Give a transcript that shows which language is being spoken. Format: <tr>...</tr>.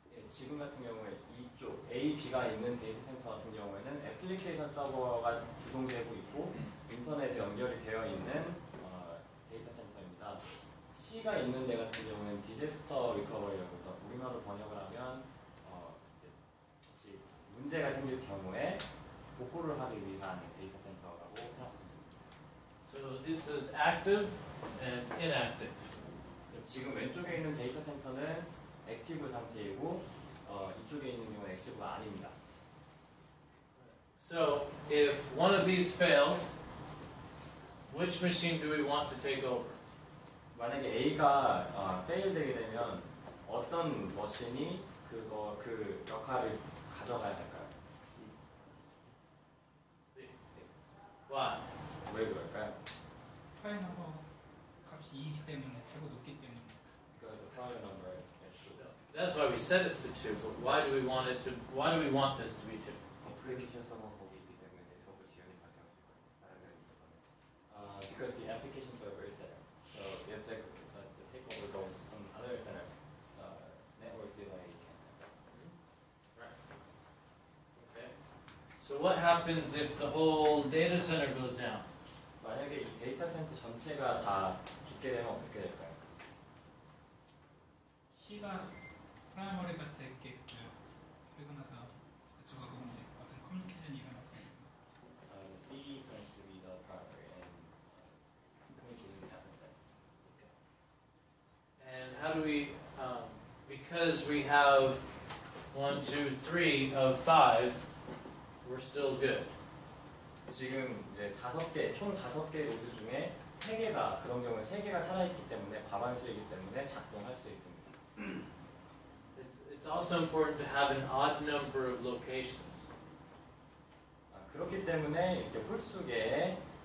<ko>지금 같은 경우에 이쪽 A, B가 있는 데이터 센터 같은 경우에는 애플리케이션 서버가 주동되고 있고 인터넷에 연결이 되어 있는 데이터 센터입니다. C가 있는 데 같은 경우는 디제스터 리커버리라고 해서 우리말로 번역을 하면 혹시 문제가 생길 경우에 복구를 하기 위한 데이터 센터라고 생각하시면 됩니다.</ko> <en>So this is active and inactive.</en> <ko>지금 왼쪽에 있는 데이터 센터는 액티브 상태이고 이쪽에 있는 경우는 액티브가 아닙니다.</ko> <en>So if one of these fails, which machine do we want to take over?</en> <ko>만약에 A가 페일되게 되면 어떤 머신이 그 역할을 가져가야 할까요?</ko> <en>Why?</en> <ko>왜 그럴까요? 파일 넘버 값이 2이기 때문에 최고 높기 때문에.</ko> <en>Because the prior number is 2. That's why we set it to 2. But why do we want it to? Why do we want this to be 2?</en> <ko>애플리케이션 서버 거기 있기 때문에 네트워크 지연이 발생할 수 있고요.</ko> <en>Because the application server is there. So if the takeover goes to some other center, network delay can happen. Right. Okay. So what happens if the whole data center goes down?</en> <ko>만약에 이 데이터 센터 전체가 다 죽게 되면 어떻게 될까요? C가 프라이머리가 됐겠고요. 그리고 나서 그쪽하고 이제 어떤 커뮤니케이션이 일어나고 있습니다.</ko> <en>C turns to be the primary and communication happens there. And how do we? Because we have 1, 2, 3 of 5, we're still good.</en> <ko>지금 이제 총 5개 노드 중에 3개가 그런 경우에 3개가 살아있기 때문에 과반수이기 때문에 작동할 수 있습니다.</ko> <en>It's also important to have an odd number of locations.</en> <ko>그렇기 때문에 이렇게 홀수 개의</ko>